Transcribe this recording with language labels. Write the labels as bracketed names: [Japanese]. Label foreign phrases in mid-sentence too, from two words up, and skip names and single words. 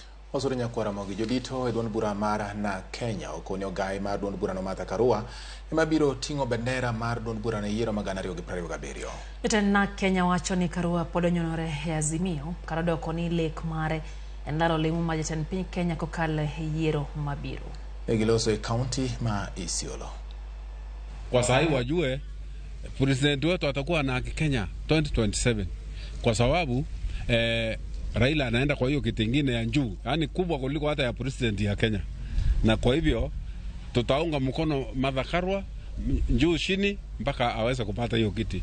[Luo (Kenya and Tanzania)] Osurinya kwara mogi jodito edwon bura mara na Kenya okonyo gai mar duond bura no Martha Karua emabiro tingo bendera mar duond bura na yiero magana 2027. Jatend na Kenya wacho ni Karua pod onyonore e Azimio karadoko ni lek mare endalo lemo ma jatend piny Kenya kokale yiero mabiro. Egiloso e county ma Isiolo. [Swahili] Kwa sahi wajue president wetu atakuwa na Kenya 2027 kwa sababu Raila anaenda kwa hiyo kiti kingine ya juu, yani kubwa kuliko hata ya president ya Kenya. Na kwa hivyo tutaunga mkono Martha Karua juu chini mpaka aweze kupata hiyo kiti.